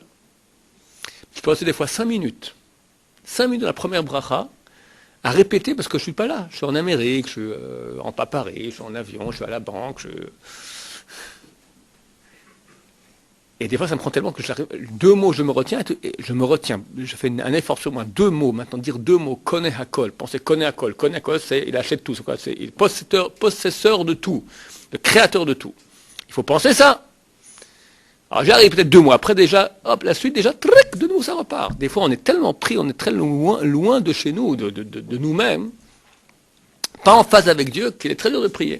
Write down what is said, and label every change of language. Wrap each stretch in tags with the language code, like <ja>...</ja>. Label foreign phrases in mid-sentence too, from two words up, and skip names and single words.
<fr>Je peux rester des fois 5 minutes de la première bracha, à répéter parce que je ne suis pas là. Je suis en Amérique, je suis en Paris, je suis en avion, je suis à la banque. Et des fois, ça me prend tellement que 2 mots, je me retiens. Je fais un effort sur moi. 2 mots, maintenant dire 2 mots.</fr> <he>קונה הכל. Pensez קונה הכל. קונה הכל,</he> <fr>c'est il achète tout. C'est quoi? C'est il possesseur de tout, le créateur de tout. Il faut penser ça. Alors j'arrive peut-être 2 mois après déjà, hop, la suite déjà, de nouveau ça repart. Des fois on est tellement pris, on est très loin de chez nous, de nous-mêmes, pas en phase avec Dieu, qu'il est très dur de prier.</fr>